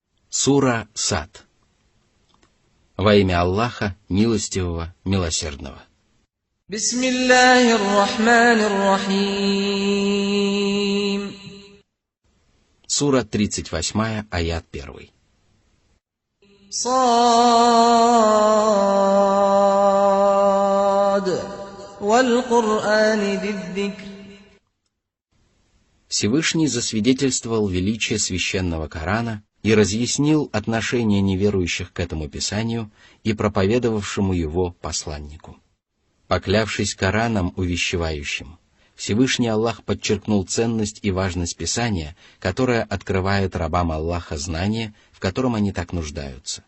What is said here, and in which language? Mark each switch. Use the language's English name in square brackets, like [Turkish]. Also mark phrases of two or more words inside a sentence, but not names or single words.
[Russian] Сура Сад. Во имя Аллаха, милостивого, милосердного. [Arabic] بسم الله الرحمن الرحيم. [Russian] Сура 38, аят 1. Сад. [Arabic] والقرآن ذي الذكر. [Russian] Всевышний засвидетельствовал величие священного Корана и разъяснил отношение неверующих к этому писанию и проповедовавшему его посланнику. Поклявшись Кораном увещевающим, Всевышний Аллах подчеркнул ценность и важность Писания, которое открывает рабам Аллаха знание, в котором они так нуждаются.